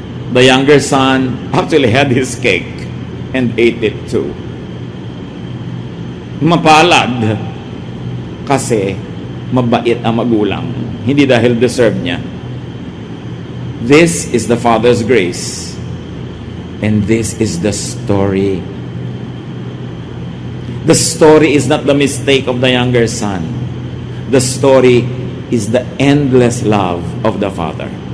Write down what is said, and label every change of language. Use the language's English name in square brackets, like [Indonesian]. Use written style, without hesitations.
[English] The younger son actually had his cake and ate it too. [Filipino] Mapalad kasi mabait ang magulang. Hindi dahil deserve niya. [English] This is the Father's grace. And this is the story. The story is not the mistake of the younger son. The story is the endless love of the Father.